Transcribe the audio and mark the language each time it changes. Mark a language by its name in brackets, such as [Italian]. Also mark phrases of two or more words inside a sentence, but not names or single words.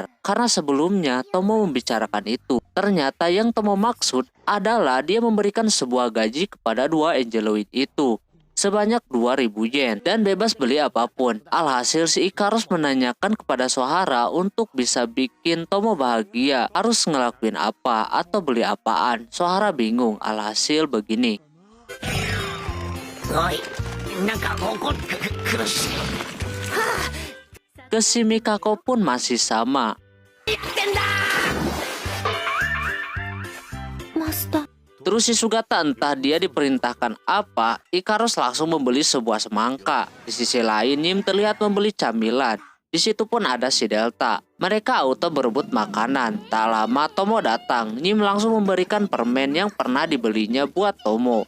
[Indonesian] Karena sebelumnya Tomo membicarakan itu. Ternyata yang Tomo maksud adalah dia memberikan sebuah gaji kepada dua Angeloid itu sebanyak 2000 yen dan bebas beli apapun. Alhasil si Ikaros menanyakan kepada Sohara untuk bisa bikin Tomo bahagia harus ngelakuin apa atau beli apaan. Sohara bingung. Alhasil begini. [Japanese] おい、なんか怒ってくるし。 [Indonesian] Ke si Mikako pun masih sama. [Japanese] やってんだ。マスター [Indonesian] Terus si Sugata entah dia diperintahkan apa, Ikaros langsung membeli sebuah semangka. Di sisi lain, Nyim terlihat membeli camilan. Di situ pun ada si Delta. Mereka auto berebut makanan. Tak lama Tomo datang. Nyim langsung memberikan permen yang pernah dibelinya buat Tomo.